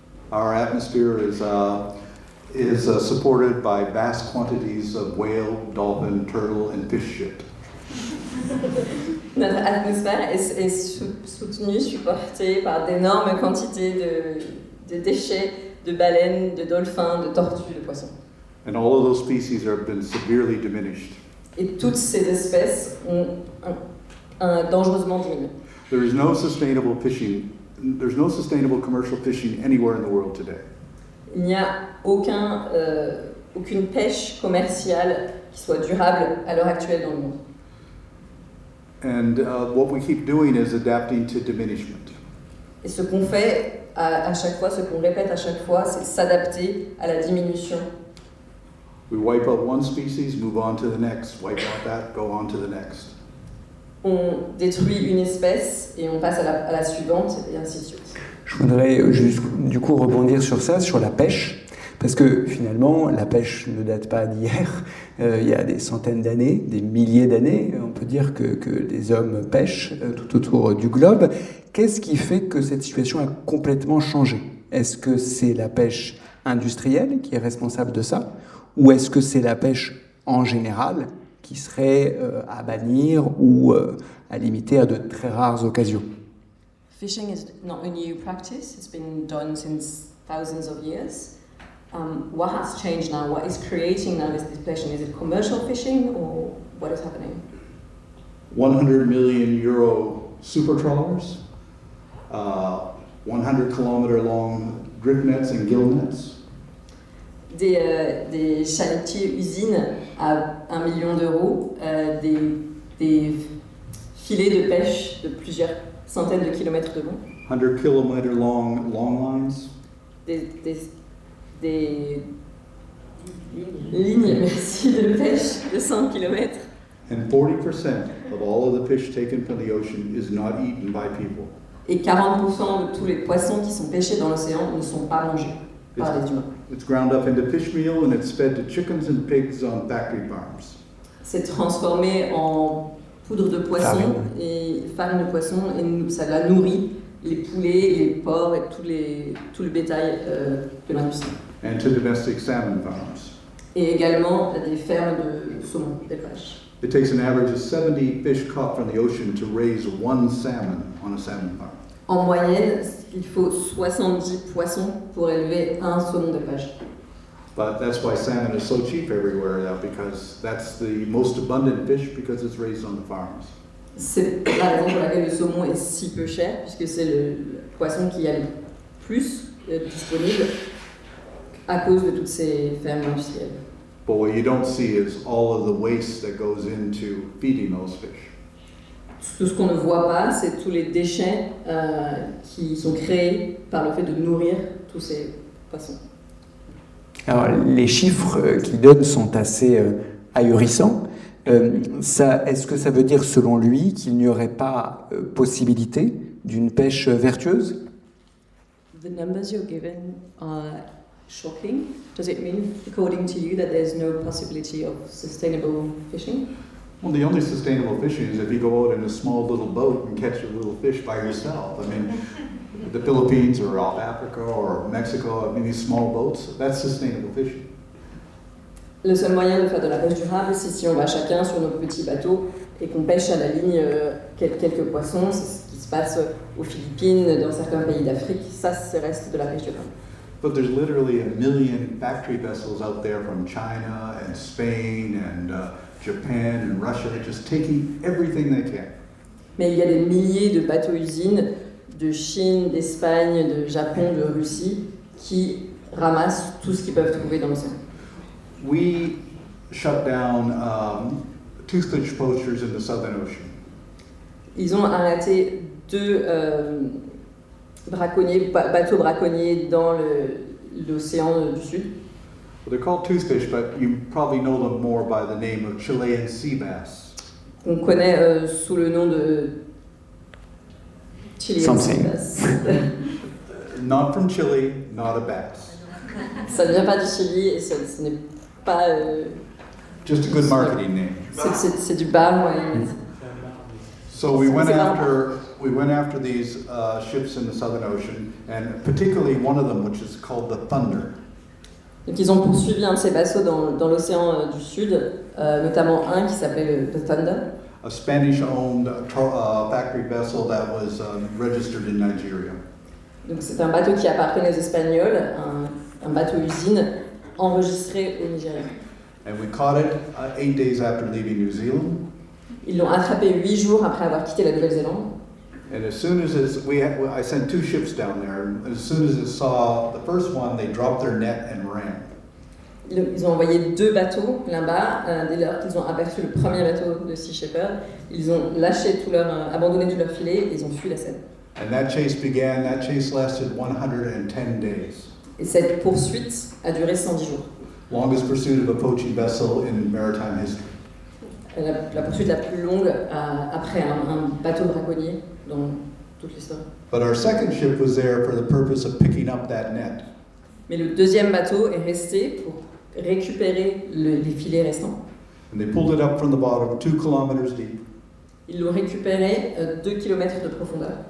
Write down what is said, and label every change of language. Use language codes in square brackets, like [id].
[en] Our atmosphere is supported by vast quantities of whale, dolphin, turtle, and fish shit. [fr] Notre atmosphère est soutenue, supportée par d'énormes quantités de déchets, de baleines, de dauphins, de tortues, de poissons. [en] And all of those species have been severely diminished. [fr] Et toutes ces espèces ont dangereusement diminué. [en] There is no sustainable fishing. There's no sustainable commercial fishing anywhere in the world today. [fr] il n'y a aucune pêche commerciale qui soit durable à l'heure actuelle dans le monde. [en] And what we keep doing is adapting to diminishment. [fr] Et ce qu'on fait à chaque fois, ce qu'on répète à chaque fois, c'est s'adapter à la diminution. [en] We wipe out one species, move on to the next, wipe out that, go on to the next. [fr] On détruit une espèce et on passe à la suivante et ainsi de suite. Je voudrais juste du coup rebondir sur ça, sur la pêche, parce que finalement la pêche ne date pas d'hier, il y a des centaines d'années, des milliers d'années, on peut dire que les hommes pêchent tout autour du globe. Qu'est-ce qui fait que cette situation a complètement changé? Est-ce que c'est la pêche industrielle qui est responsable de ça, ou est-ce que c'est la pêche en général qui serait à bannir ou à limiter à de très rares occasions? [en] Fishing is not a new practice. It's been done since thousands of years. What has changed now? What is creating now this fishing? Is it commercial fishing or what is happening? 100 million euro super trawlers, 100-kilometer long drift nets and gill nets. [fr] Des chalutiers usines à 1 million d'euros, des filets de pêche de plusieurs centaines de kilomètres de long, [en] 100-kilometer long lines, [fr] des lignes merci, de pêche de 100 km. [en] and 40% of all of the fish taken from the ocean is not eaten by people. [fr] Et 40% de tous les poissons qui sont pêchés dans l'océan ne sont pas mangés par les humains. [en] It's ground up into fish meal and it's fed to chickens and pigs on factory farms. [fr] C'est transformé en poudre de poisson et farine de poisson et ça la nourrit les poulets, les porcs et tout le bétail de l'industrie. [en] And to domestic salmon farms. [fr] Et également des fermes de saumon, d'élevage. [en] It takes an average of 70 fish caught from the ocean to raise one salmon on a salmon farm. [fr] En moyenne, il faut 70 poissons pour élever un saumon d'élevage. [en] But that's why salmon is so cheap everywhere now, because that's the most abundant fish because it's raised on the farms. [fr] C'est la raison pour laquelle le saumon est si peu cher, puisque c'est le poisson qui a le plus disponible à cause de toutes ces fermes industrielles. [en] But what you don't see is all of the waste that goes into feeding those fish. [fr] Tout ce qu'on ne voit pas, c'est tous les déchets qui sont créés par le fait de nourrir tous ces poissons. Alors, les chiffres qu'il donne sont assez ahurissants. Est-ce que ça veut dire, selon lui, qu'il n'y aurait pas possibilité d'une pêche vertueuse? [en] The numbers you're given are shocking. Does it mean, according to you, that there's no possibility of sustainable fishing? Well, the only sustainable fishing is if you go out in a small little boat and catch a little fish by yourself. I mean, the Philippines or South Africa or Mexico, I mean, these small boats, that's sustainable fishing. [fr] Le seul moyen de faire de la pêche durable, c'est si on va chacun sur nos petits bateaux et qu'on pêche à la ligne quelques poissons. C'est ce qui se passe aux Philippines, dans certains pays d'Afrique. Ça reste de la pêche durable. [en] But there's literally 1 million factory vessels out there from China and Spain and Japan and Russia, just taking everything they can. [fr] Mais il y a des milliers de bateaux-usines de Chine, d'Espagne, de Japon, de Russie qui ramassent tout ce qu'ils peuvent trouver dans l'océan. [en] We shut down toothfish poachers in the Southern Ocean. [fr] Ils ont arrêté 2 bateaux braconniers dans l'océan du Sud. [en] Well, they're called toothfish, but you probably know them more by the name of Chilean sea bass. [fr] On connaît sous le nom de Chilean sea bass. [en] Not from Chile, not a bass. [fr] Ça ne vient pas du Chili et ce n'est pas... [en] Just a good marketing name. [fr] C'est du bar, ouais. [en] So we went after these ships in the Southern Ocean, and particularly one of them, which is called the Thunder. [fr] Donc ils ont poursuivi un de ces bateaux dans l'océan du Sud, notamment un qui s'appelait le Thunder. [en] A Spanish-owned factory vessel that was registered in Nigeria. [fr] Donc c'est un bateau qui appartenait aux Espagnols, un bateau-usine enregistré au Nigeria. [en] And we caught it 8 days after leaving New Zealand. [fr] Ils l'ont attrapé 8 jours après avoir quitté la Nouvelle-Zélande. [en] And as soon as I sent 2 ships down there, and as soon as it saw the first one, they dropped their net and ran. [fr] Ils ont envoyé 2 bateaux là-bas. Dès lors qu'ils ont aperçu le premier bateau de Sea Shepherd, ils ont abandonné tout leur filet et ils ont fui la Seine. [en] And that chase lasted 110 days. [fr] Et cette poursuite a duré 110 jours. [en] Longest pursuit of a poaching vessel in maritime history. [fr] La poursuite la plus longue après un bateau braconnier dans toute l'histoire. [en] But our second ship was there for the purpose of picking up that net. [fr] Mais le deuxième bateau est resté pour récupérer les filets restants. [en] And they pulled it up from the bottom, 2 kilometers deep. [fr] Ils l'ont récupéré 2 km de profondeur.